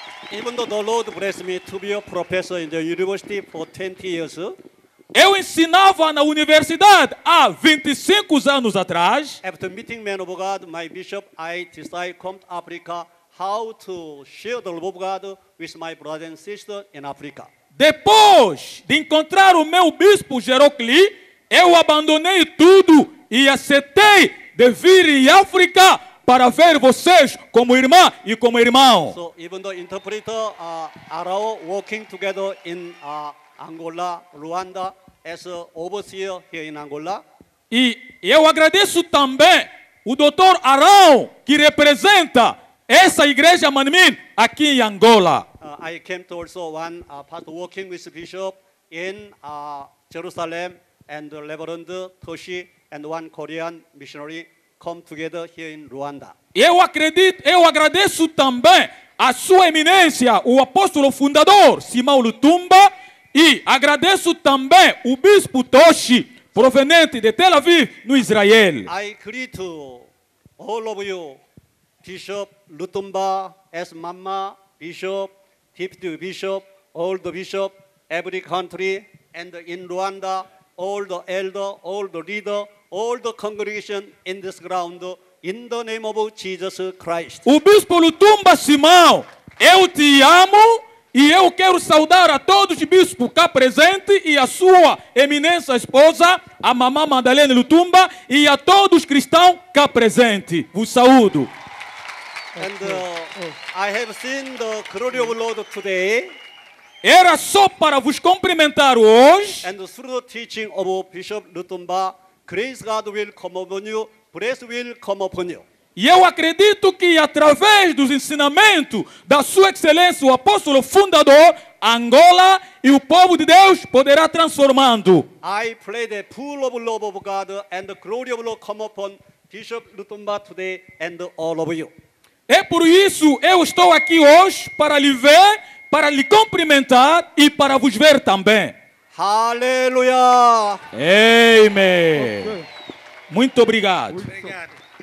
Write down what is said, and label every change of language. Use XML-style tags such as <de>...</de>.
<en>Even though the Lord blessed me to be a professor in the university for 20 years,</en> <pt>eu ensinava na universidade há 25 anos atrás.</pt> <en>After meeting man of God, my bishop, I decided to come to Africa how to share the love of God with my brothers and sisters in Africa.</en> <pt>Depois de encontrar o meu bispo Jae-rok Lee, eu abandonei tudo e aceitei de vir em África para ver vocês como irmã e como irmão.</pt> <en>So even the interpreter are working together in Angola, Rwanda, as an overseer here in Angola.</en> <pt>E eu agradeço também o Dr. Arão, que representa essa igreja Manmin aqui em Angola.</pt> <en>I came to also one part working with the bishop in Jerusalem, and the Reverend Toshi and one Korean missionary come together here in Rwanda.</en> <pt>Eu agradeço também a sua eminência, o apóstolo fundador Simão Lutumba, e agradeço também o bispo Toshi, proveniente de Tel Aviv, no Israel.</pt> <en>I greet all of you, Bishop Lutumba, as Mama, Bishop, Deputy Bishop, all the bishop, every country, and in Rwanda, all the elder, all the leader, all the congregation in this ground, in the name of Jesus Christ.</en> <pt>O bispo Lutumba Simão, eu te amo e eu quero saudar a todos os bispos cá presentes e a sua eminência esposa, a mamã Madalena Lutumba, e a todos os cristãos cá presentes. Vos saúdo.</pt> <en>And I have seen the glory of the Lord today.</en> <pt>Era só para vos cumprimentar hoje.</pt> <en>And through the teaching of Bishop Lutumba, grace God will come upon you, grace will come upon you.</en> <pt>E eu acredito que através dos ensinamentos da sua excelência, o apóstolo fundador, Angola e o povo de Deus poderá transformando.</pt> <en>I pray the full of love of God and the glory of the Lord come upon Bishop Lutumba today and all of you.</en> <pt>É por isso eu estou aqui hoje para lhe ver, para lhe cumprimentar e para vos ver também. Aleluia! Amém. Muito obrigado. Obrigado.</pt>